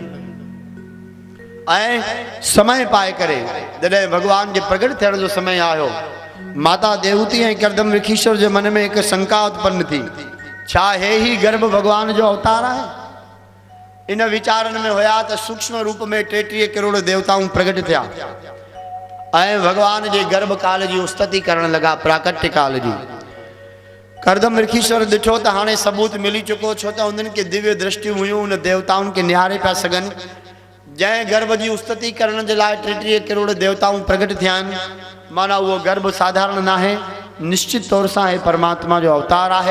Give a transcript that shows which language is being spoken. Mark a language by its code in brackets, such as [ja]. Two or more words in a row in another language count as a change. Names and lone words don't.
[sd] समय पाए करे जॾहिं भगवान के प्रगट थियण जो समय आयो माता देवहूति ऐं करदम ऋखीश्वर के मन में एक शंका उत्पन्न थी, छा हे ही गर्भ भगवान जो अवतार है। इन विचारन में होया तो सूक्ष्म रूप में 33 करोड़ देवताऊं प्रगट थिया ऐं भगवान के गर्भ काल की स्तुति करण लगा, प्राकट्य काल की। करदम ऋषीश्वर ॾिठो त हाणे सबूत मिली चुको, छो त उन्हनि खे दिव्य दृष्टियूं हुयूं, उन देवताउनि खे निहारे पिया सघनि। जंहिं गर्भ जी उस्तति करण जे लाइ 33 करोड़ देवताऊं प्रगट थिया आहिनि, माना उहो गर्भ साधारण न आहे, निश्चित तौर सां हे परमात्मा जो अवतार आहे।